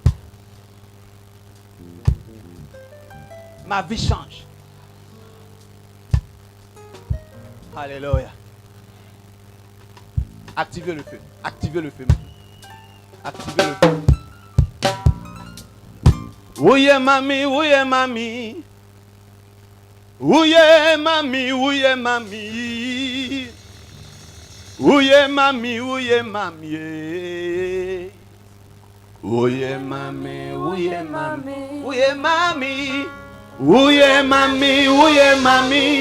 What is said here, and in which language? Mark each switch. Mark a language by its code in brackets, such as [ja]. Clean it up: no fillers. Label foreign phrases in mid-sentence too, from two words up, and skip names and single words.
[fr] Ma vie change. Alléluia. Activez le feu. Activez le feu. Activez le feu. [es] Ouye mami, ouye mami. Ouye mami, ouye mami. Ouye mami, ouye mami. Ouye mami, ouye mami. Ouye mami. Ouye mami, ouye mami.